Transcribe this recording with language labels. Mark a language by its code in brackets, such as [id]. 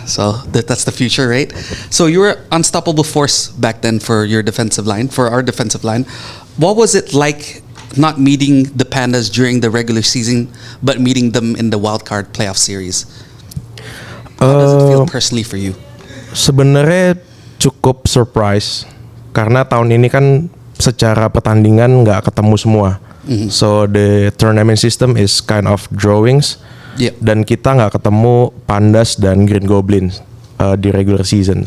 [en] So that's the future, right? So you were unstoppable force back then for your defensive line, for our defensive line. What was it like not meeting the Pandas during the regular season, but meeting them in the wildcard playoff series? How does it feel personally for you? [id] Sebenarnya cukup surprise karena tahun ini kan secara pertandingan nggak ketemu semua. [en] So the tournament system is kind of drawings. [id] Dan kita nggak ketemu Pandas dan Green Goblins di regular season.